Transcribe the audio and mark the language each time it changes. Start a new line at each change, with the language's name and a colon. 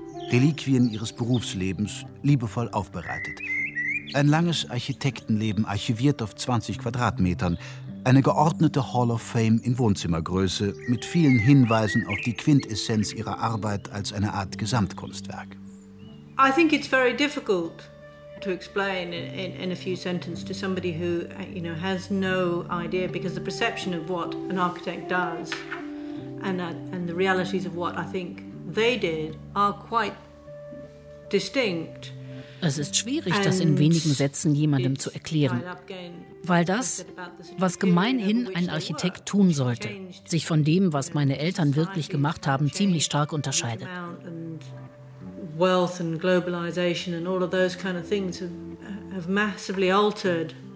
German: Reliquien ihres Berufslebens, liebevoll aufbereitet. Ein langes Architektenleben archiviert auf 20 Quadratmetern. Eine geordnete Hall of Fame in Wohnzimmergröße mit vielen Hinweisen auf die Quintessenz ihrer Arbeit als eine Art Gesamtkunstwerk.
English: I think it's very difficult to explain in a few sentences to somebody who, you know, has no idea, because the perception of what an architect does and the realities of what I think they did are quite distinct.
German: Es ist schwierig, das in wenigen Sätzen jemandem zu erklären, weil das, was gemeinhin ein Architekt tun sollte, sich von dem, was meine Eltern wirklich gemacht haben, ziemlich stark unterscheidet.
English: Wealth and globalization and all of those kind of things have massively altered.